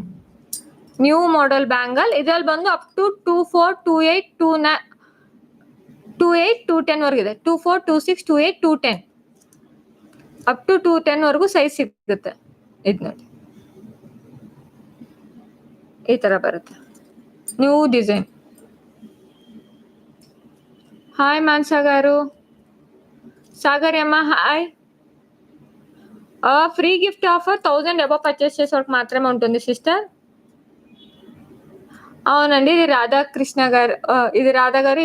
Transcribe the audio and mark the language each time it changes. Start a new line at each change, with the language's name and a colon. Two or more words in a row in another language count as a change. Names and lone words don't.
English: new model bangle.
Kannada: ಇದರಲ್ಲಿ ಬಂದು
English: up to
Kannada: 24, 28, 28, 210 ವರೆಗಿದೆ. 24, 26, 28, 210
English: up to
Kannada: 210 ವರೆಗೂ ಸೈಜ್ ಸಿಗುತ್ತೆ. ಇದು ನೋಡಿ, ಈ ತರ ಬರುತ್ತೆ,
English: new design.
Telugu: హాయ్ మాన్సా గారు. సాగర్ అమ్మ హాయ్.
English: free gift offer
Telugu: 1000
English: above purchase
Telugu: చేసే వరకు మాత్రమే ఉంటుంది సిస్టర్. అవునండి, ఇది రాధాకృష్ణ గారు, ఇది రాధా గారు.